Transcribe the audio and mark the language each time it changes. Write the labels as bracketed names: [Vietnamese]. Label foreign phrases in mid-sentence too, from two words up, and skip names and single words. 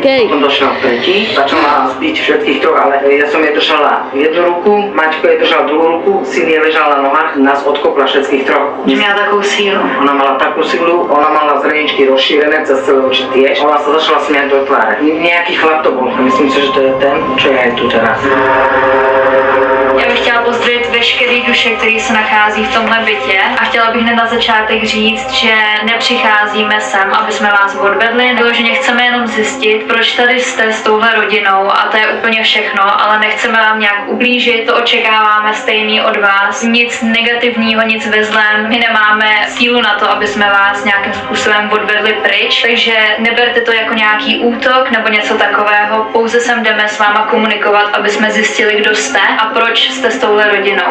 [Slovak] Potom došiel tretí, začala zbiť všetkých troch, ale ja som jej držala jednu ruku, Maťko jej držal druhú ruku, syn je ležal na nohách, nás odkopla všetkých troch. [Czech] Měla takovou sílu. [Slovak] Ona mala takú silu, ona mala zreničky rozšírené, cez celé oči tiež. Ona sa začala smiať do tváre. Nejaký chlap to bol, myslím si, že to je ten, čo je aj tu teraz. [Czech] Já bych chtěla pozdravit veškerý duše, který se nachází v tomhle bytě a chtěla bych hned na začátek říct, že nepřicházíme sem, aby jsme vás odvedli, vyloženě chceme jenom zjistit, proč tady jste s touhle rodinou a to je úplně všechno, ale nechceme vám nějak ublížit, to očekáváme stejný od vás, nic negativního, nic ve zlém, my nemáme sílu na to, aby jsme vás nějakým způsobem odvedli pryč, takže neberte to jako nějaký útok nebo něco takového, pouze sem jdeme s váma komunikovat, aby jsme zjistili, kdo jste a proč jste s touhle rodinou.